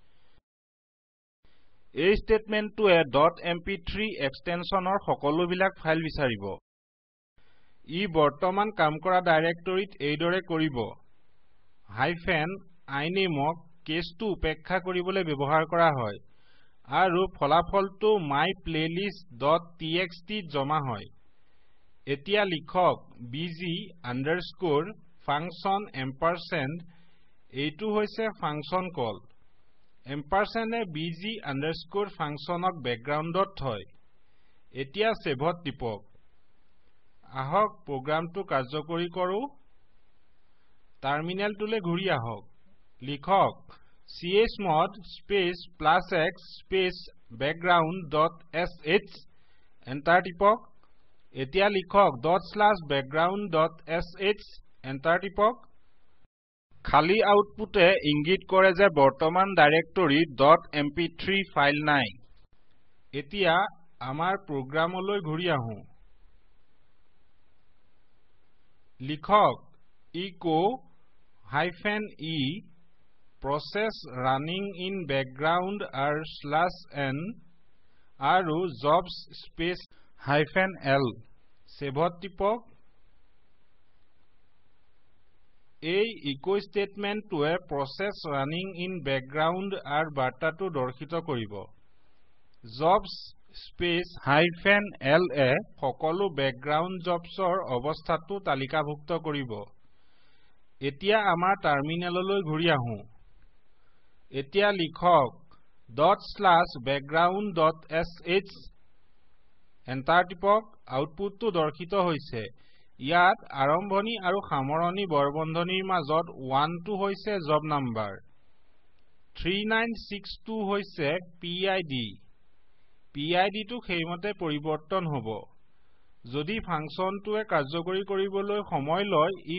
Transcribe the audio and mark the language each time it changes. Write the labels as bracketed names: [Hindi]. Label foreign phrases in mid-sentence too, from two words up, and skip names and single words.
[Assamese] এই ষ্টেটমেণ্টটোৱে .mp3 এক্সটেনশনৰ সকলোবিলাক ফাইল বিচাৰিব ই বৰ্তমান কাম কৰা ডাইৰেক্টৰীত এইদৰে কৰিব -i নেমক কেছটো উপেক্ষা কৰিবলৈ ব্যৱহাৰ কৰা হয় আৰু ফলাফলটো myplaylist.txt জমা হয় এতিয়া লিখক [English] bg underscore function ampersand [Assamese] এইটো হৈছে ফাংচন কল এম্পাৰচেণ্ডে [English] bg underscore function [Assamese] ক ব্যাকগ্ৰাউণ্ডত থয় এতিয়া সেভত টিপক আহক প্ৰগ্ৰামটো কাৰ্যকৰী কৰো টাৰ্মিনেলটোলৈ ঘূৰি আহক লিখক [English] chmod space +x space background.sh [Assamese] এন্টাৰ টিপক এতিয়া লিখক /background.sh এন্টাৰ টিপক খালি আউটপুটে ইংগিত কৰে যে বৰ্তমান ডাইৰেক্টৰীত .mp3 ফাইল নাই এতিয়া আমাৰ প্ৰগ্ৰামলৈ ঘূৰি আহোঁ লিখক [English] echo -e process running in background [Assamese] /n আৰু [English] jobs space -l [Assamese] সেভত টিপক এই [English] echo statementটোৱে process running in background [Assamese] আৰু বাৰ্তাটো দৰ্শিত কৰিব [English] jobs space -l [Assamese] এ সকলো [English] background jobsৰ [Assamese] অৱস্থাটো তালিকাভুক্ত কৰিব এতিয়া আমাৰ টাৰ্মিনেললৈ ঘূৰি আহোঁ এতিয়া লিখক .background.sh এণ্টাৰ টিপক আউটপুটটো দৰ্শিত হৈছে ইয়াত আৰম্ভণি আৰু সামৰণি বৰবন্ধনীৰ মাজত 12 হৈছে জব নাম্বাৰ 3962 হৈছে PID টো সেইমতে পৰিৱৰ্তন হ'ব যদি ফাংচনটোৱে কাৰ্যকৰী কৰিবলৈ সময় লয় ই